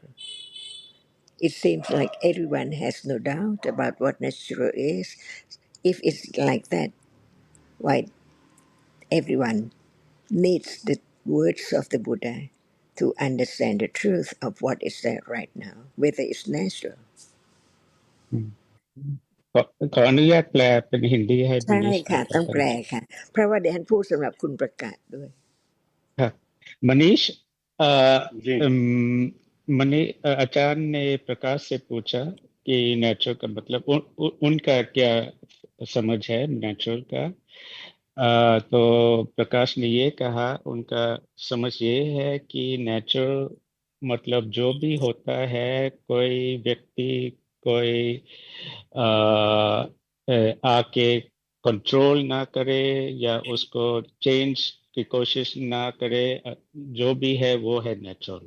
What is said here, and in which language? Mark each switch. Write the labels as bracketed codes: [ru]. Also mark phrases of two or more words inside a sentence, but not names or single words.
[en] It seems like everyone has no doubt about what natural is. If it's like that, why everyone needs the words of the Buddha to understand the truth of what is there right now, whether it's natural. [th] ขออนุญาตแปลเป็นฮินดีให้มนิช ใช่ค่ะ นะครับท่าน ต้องแปลค่ะเพราะว่าดิฉันพูดสำหรับคุณประกาศด้วย [hi] हाँ, मनीष जी मनी आचार्य ने प्रकाश से पूछा कि नेचुरल का मतलब उनका क्या समझ है नेचुरल का। तो प्रकाश ने ये कहा उनका समझ ये है कि नेचुरल मतलब जो भी होता है, कोई व्यक्ति कोई आके कंट्रोल ना करे या उसको चेंज की कोशिश ना करे, जो भी है वो है नेचुरल।